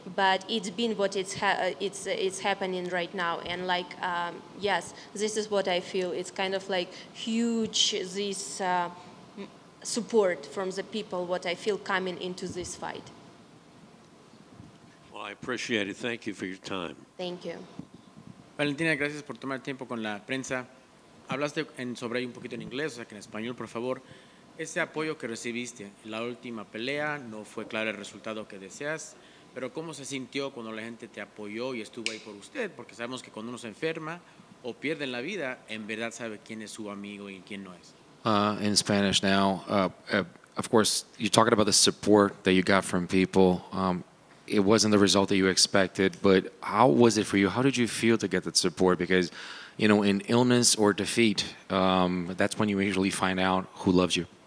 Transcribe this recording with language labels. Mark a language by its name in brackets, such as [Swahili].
[English] But it's been what it's happening right now, and like yes, this is what I feel. It's kind of like huge this support from the people. What I feel coming into this fight. Well, I appreciate it. Thank you for your time. Thank you. [Spanish] Valentina, gracias por tomar tiempo con la prensa. Hablaste sobre ahí un poquito en inglés, o sea que en español, por favor. Ese apoyo que recibiste en la última pelea, no fue claro el resultado que deseas, pero ¿cómo se sintió cuando la gente te apoyó y estuvo ahí por usted? Porque sabemos que cuando uno se enferma o pierden la vida, en verdad sabe quién es su amigo y quién no es. [English] In Spanish now, of course, you're talking about the support that you got from people. It wasn't the result that you expected, but how was it for you? How did you feel to get that support? Because, you know, in illness or defeat, that's when you usually find out who loves you.